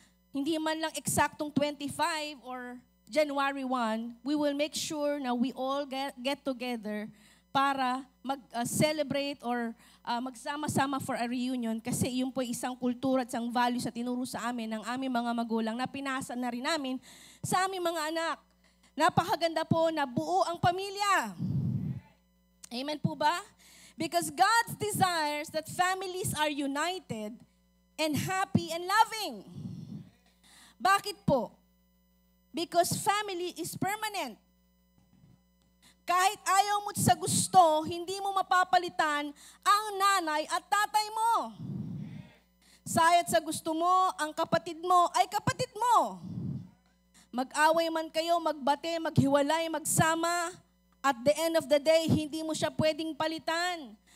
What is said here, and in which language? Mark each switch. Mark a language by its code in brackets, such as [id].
[tl] hindi man lang eksaktong 25 or January 1, [en] we will make sure [tl] na [en] we all get together [tl] para mag-celebrate or magsama-sama [en] for a reunion [tl] kasi yun po isang kultura at isang values sa tinuro sa amin ng aming mga magulang na pinasa na rin namin sa aming mga anak. Napakaganda po na buo ang pamilya. Amen po ba? [en] Because God desires that families are united and happy and loving. [tl] Bakit po? [en] Because family is permanent. [tl] Kahit ayaw mo sa gusto, hindi mo mapapalitan ang nanay at tatay mo. Sayat sa gusto mo, ang kapatid mo ay kapatid mo. Mag-away man kayo, magbate, maghiwalay, magsama, [en] at the end of the day, [tl] hindi mo siya pwedeng palitan.